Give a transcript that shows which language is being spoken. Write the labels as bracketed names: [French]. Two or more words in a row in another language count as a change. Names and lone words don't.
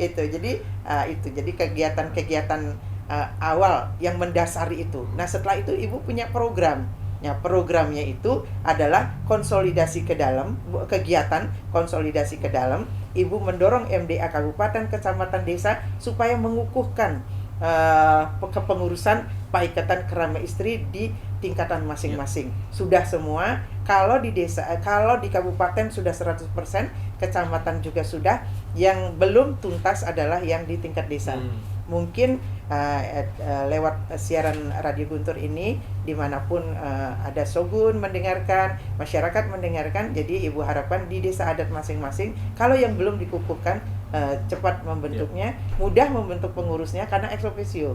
[Indonesian] Jadi kegiatan-kegiatan awal yang mendasari itu. Nah, setelah itu Ibu punya program. Ya, programnya itu adalah konsolidasi ke dalam, kegiatan konsolidasi ke dalam. Ibu mendorong MDA kabupaten, kecamatan, desa supaya mengukuhkan kepengurusan paikatan kerama istri di tingkatan masing-masing. Sudah semua. Kalau di desa, kalau di kabupaten sudah 100%, kecamatan juga sudah. Yang belum tuntas adalah yang di tingkat desa. Mungkin lewat siaran Radio Guntur ini, dimanapun ada Shogun mendengarkan, masyarakat mendengarkan, jadi Ibu harapkan di desa adat masing-masing, kalau yang belum dikukuhkan, cepat membentuknya, mudah membentuk pengurusnya karena ex officio.